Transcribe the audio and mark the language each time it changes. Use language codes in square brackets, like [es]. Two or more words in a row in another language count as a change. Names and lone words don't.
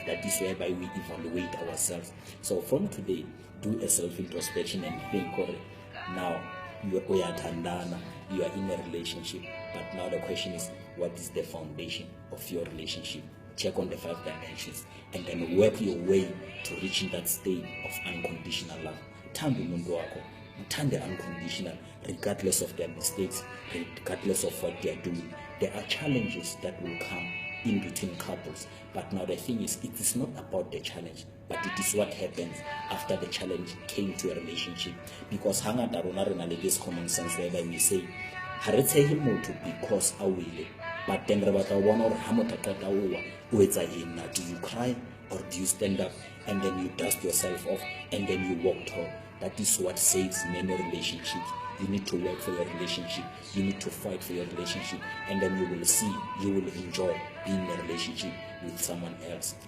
[en] That is whereby we evaluate ourselves. So from today, do a self-introspection and think, now you are in a relationship, but now the question is, what is the foundation of your relationship? Check on the 5 dimensions and then work your way to reaching that state of unconditional love. [zu] Thanda umuntu wakho, uthande [en] unconditional, regardless of their mistakes, regardless of what they are doing. There are challenges that will come in between couples, but now the thing is, it is not about the challenge, but it is what happens after the challenge came to a relationship. Because [st] hangata rona re na le [en] this common sense whereby we say, [st] ha re tshehe motho because a wile, but then re batla bona hore ha motho a qeta o wa o etsa eng na. [en] Do you cry or do you stand up and then you dust yourself off and then you walk tall? That is what saves many relationships. You need to work for your relationship. You need to fight for your relationship. And then you will see, you will enjoy being in a relationship with someone else.